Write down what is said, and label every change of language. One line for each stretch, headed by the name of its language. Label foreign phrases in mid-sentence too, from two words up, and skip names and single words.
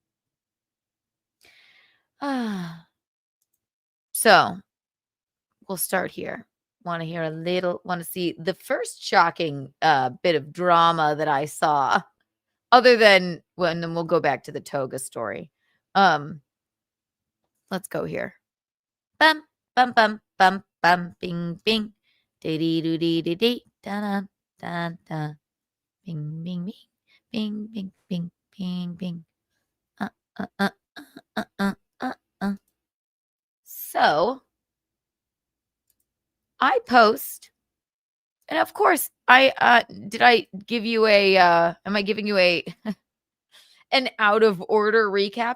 English: So we'll start here. Want to see the first shocking bit of drama that I saw, other than, well, and then we'll go back to the Toga story. Let's go here. Bum, bum, bum, bum, bum, bing, bing. Dee dee doo dee dee dee. Da da da. Bing, bing, bing. Bing, bing, bing, bing, bing. So I post, and of course did I give you a am I giving you a an out of order recap?